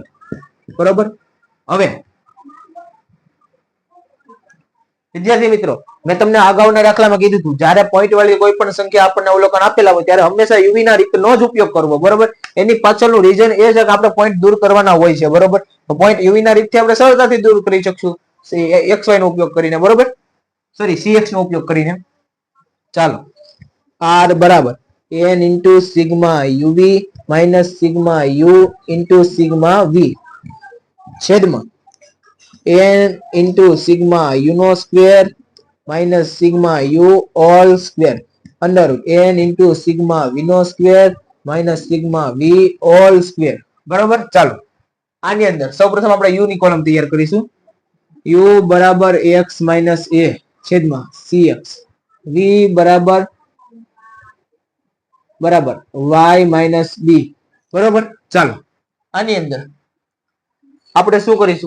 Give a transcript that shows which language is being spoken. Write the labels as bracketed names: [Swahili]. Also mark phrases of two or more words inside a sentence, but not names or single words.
[Gujarati] બરોબર, હવે વિદ્યાર્થી મિત્રો, મેં તમને અગાઉના દાખલામાં કીધું હતું, જ્યારે પોઈન્ટ વાળી કોઈ પણ સંખ્યા આપણને અવલોકન આપેલા હોય ત્યારે હંમેશા યુવી ના રીતનો જ ઉપયોગ કરવો, બરોબર. એની પાછળનું રીઝન એ છે કે આપણે પોઈન્ટ દૂર કરવાના હોય છે, બરોબર. તો પોઈન્ટ યુવી ના રીતથી આપણે સરળતાથી દૂર કરી શકશું xy નો ઉપયોગ કરીને, બરોબર. સોરી, cx નો ઉપયોગ કરીને. ચાલો, r બરાબર [English] n into sigma uv minus sigma u into sigma v [Gujarati] છેદમાં [English] n into sigma u [Gujarati] નો સ્ક્વેર [English] minus sigma u all square under n into sigma v [Gujarati] નો સ્ક્વેર [English] minus sigma v all square, [Gujarati] બરાબર. ચાલો, આની અંદર સૌપ્રથમ આપણે u ની કોલમ તૈયાર કરીશું. u બરાબર [English] x minus a [Gujarati] છેદમાં cx, v બરાબર [English] y minus b, [Gujarati] બરાબર. ચાલો, આની અંદર આપણે શું કરીશું?